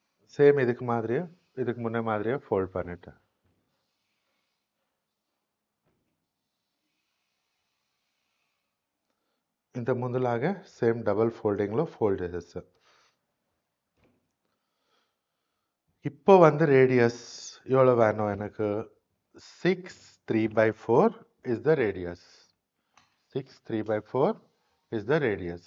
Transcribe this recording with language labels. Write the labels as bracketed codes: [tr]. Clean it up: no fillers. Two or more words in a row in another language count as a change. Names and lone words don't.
[ta] சேம் இதுக்கு மாதிரியே இதுக்கு முன்னே மாதிரியே ஃபோல்ட் பண்ணிட்டேன். [te] ఇంత ముందులాగే [en] same double folding [te] ఫోల్డ్ చేసేస్తాను. [ta] இப்போ வந்து ரேடியஸ் எவ்வளோ வேணும் எனக்கு? [en] 6 3/4 is the radius. 6 3/4 is the radius.